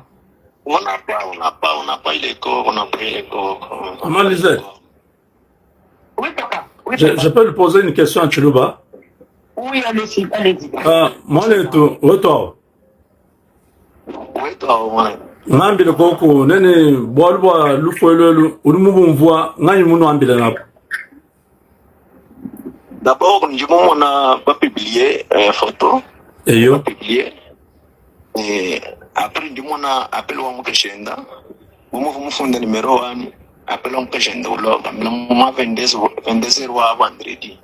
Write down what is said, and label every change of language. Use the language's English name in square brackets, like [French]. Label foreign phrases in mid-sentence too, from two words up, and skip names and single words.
[French] On n'a pas eu les corps, on n'a pas eu les corps. Comment Lisette? Oui, papa. Oui, papa. Je peux lui poser une question à Chiluba? Oui, allez-y, allez-y. Moi, toi. Oui, toi, [Luba-Lulua] ngambile koko nene bolwa lufolelo ulumubu mvua nganyi muno ambile napo. [French] D'abord, on n'a pas publié photo. Et yo? Pas publié. Et après, on a appelé au Mukashenda. On m'a fait un numéro 1. Appelé au Mukashenda. On m'a 22 heures vendredi.